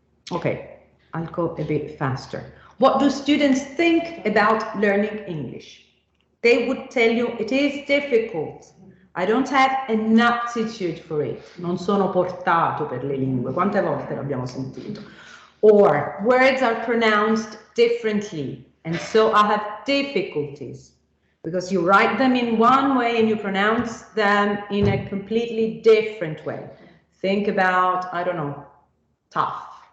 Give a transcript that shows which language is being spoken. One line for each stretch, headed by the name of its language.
English: Okay, I'll go a bit faster. What do students think about learning English? They would tell you it is difficult. I don't have an aptitude for it.
Italian: Non sono portato per le lingue. Quante volte l'abbiamo sentito?
English: Or words are pronounced differently, and so I have difficulties because you write them in one way and you pronounce them in a completely different way. Think about, I don't know, tough.